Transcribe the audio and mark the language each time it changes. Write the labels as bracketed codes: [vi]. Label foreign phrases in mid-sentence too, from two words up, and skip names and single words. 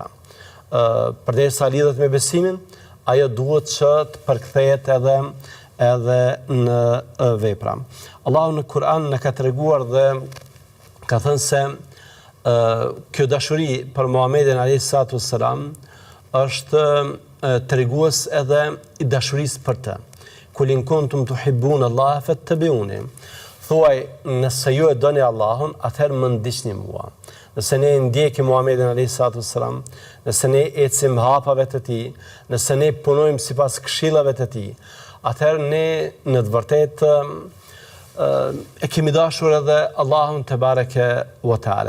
[sq] Përderisa lidhet me besimin, ajo duhet që të përkthehet edhe edhe në vepra. Allahu në Kur'an në ka treguar dhe ka thënë se kjo dashuri për Muhamedit [ar] عليه الصلاة والسلام [sq] është tregues edhe i dashurisë për të. [ar] قل إن كنتم تحبون الله فاتبعوني. [sq] Thuaj, nëse ju e doni Allahun, atëherë më ndiqni mua. Nëse ne ndjekim Muhamedit [ar] عليه الصلاة والسلام, [sq] nëse ne ecim hapave të tij, nëse ne punojmë sipas këshillave të tij, atëherë ne në të vërtetë e kemi dashur edhe Allahun [ar] تبارك وتعالى.